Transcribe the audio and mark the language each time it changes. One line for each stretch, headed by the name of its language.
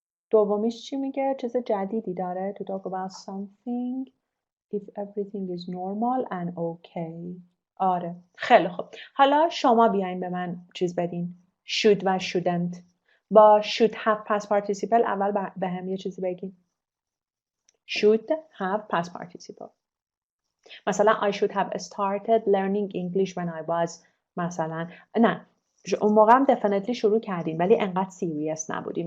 Persian: دومیش چی میگه؟ چیز جدیدی داره.
English: To talk about something if everything is normal and okay.
Persian: آره خیلی خوب. حالا شما بیاین به من چیز بدین.
English: Should و shouldn't.
Persian: با
English: should have past participle
Persian: اول به هم یه چیزی بگین.
English: Should have past participle. مثلا I should have started learning English when I was مثلا
Persian: نه اون موقع هم definitely شروع کردین ولی انقدر serious نبودین.